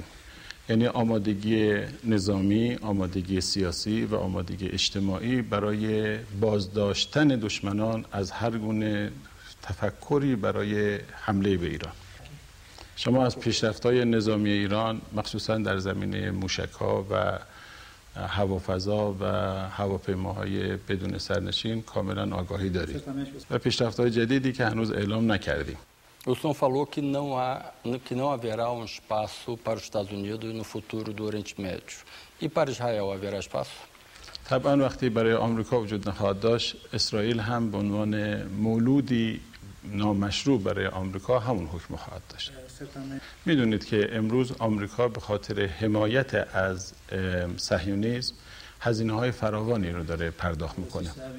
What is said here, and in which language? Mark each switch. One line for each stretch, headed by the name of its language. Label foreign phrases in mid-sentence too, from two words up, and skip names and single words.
Persian: یعنی آمادگی نظامی، آمادگی سیاسی و آمادگی اجتماعی برای بازداشتن دشمنان از هر گونه تفکری برای حمله به ایران. شما از پیشرفت‌های نظامی ایران مخصوصا در زمینه موشک‌ها و هوافضا و هواپیماهای بدون سرنشین کاملا آگاهی دارید و پیشرفت‌های جدیدی که هنوز اعلام نکردیم.
Portuguese: O senhor falou que não haverá um espaço para os Estados Unidos no futuro do Oriente Médio. E para Israel haverá espaço?
Persian: طبعا وقتی برای آمریکا وجود نخواهد داشت، اسرائیل هم به عنوان مولودی نامشروع برای آمریکا همون حکم خواهد داشت. میدونید که امروز آمریکا به خاطر حمایت از صهیونیسم هزینه‌های فراوانی رو داره پرداخت میکنه.